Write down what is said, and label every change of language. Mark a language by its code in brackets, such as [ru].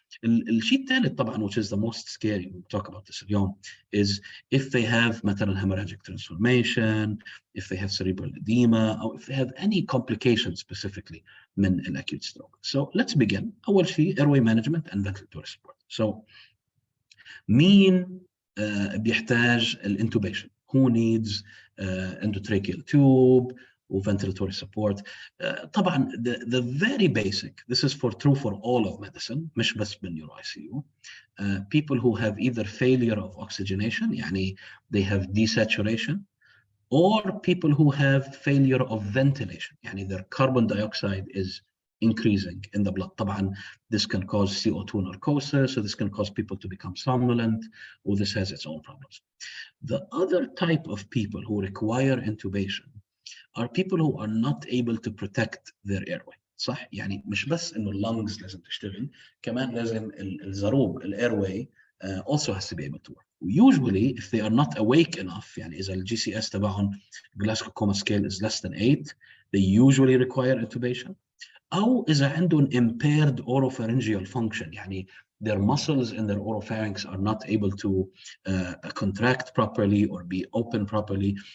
[ar] الشيء الثالث طبعا [en] which is the most scary, we'll talk about this [ar] اليوم, [en] is if they have [ar] مثلا [en] hemorrhagic transformation, if they have cerebral edema, or if they have any complications specifically [ar] من [en] acute stroke. So let's begin. [ar] أول شيء [en] airway management and ventilatory support. [ar] So مين بيحتاج الintubation? [en] Who needs endotracheal tube or ventilatory support? [ar] طبعا [en] the very basic, this is true for all of medicine, [ar] مش بس بالنيورو [en] ICU. People who have either failure of oxygenation, [ar] يعني [en] they have desaturation, or people who have failure of ventilation, يعني their carbon dioxide is increasing in the blood. [ar] طبعا [en] this can cause CO2 narcosis, so this can cause people to become somnolent, or this has its own problems. The other type of people who require intubation are people who are not able to protect their airway. [ar] صح؟ يعني مش بس إنه lungs لازم تشتغل, كمان لازم الزروب, [en] airway also has to be able to work. Usually, if they are not awake enough, [ar] يعني إذا [en] GCS [ar] تبعهم [en] Glasgow Coma Scale is less than 8, they usually require intubation. [ar] أو إذا عندهم [en] impaired oropharyngeal function, [ar] يعني [en] their muscles in their oropharynx are not able to contract properly or be open properly.